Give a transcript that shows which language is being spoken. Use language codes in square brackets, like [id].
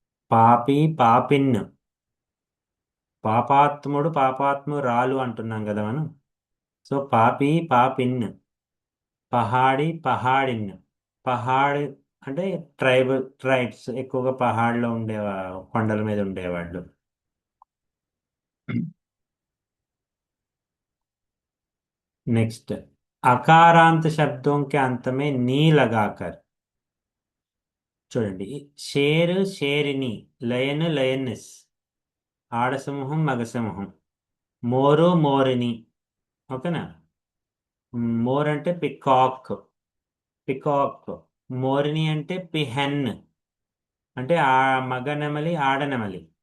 [te] పాపి పాపిన్, పాపాత్ముడు పాపాత్మురాలు అంటున్నాం కదా మనం. సో పాపి పాపిన్. పహాడి పహాడిన్, పహాడ్ అంటే ట్రైబ్స్ ఎక్కువగా పహాడ్లో కొండల మీద ఉండేవాళ్ళు. [hi] नेक्स्ट, अकारांत शब्दों के अंत में नी लगाकर. [te] చూడండి, షేర్ షేరిని, లయన్ లయన్నెస్, ఆడసింహం మగసింహం. మోరు మోరిని. ఓకేనా? మోర్ అంటే పికాక్, పికాక్. మోరిని అంటే పిహెన్, అంటే ఆ మగ నెమలి ఆడ నెమలి.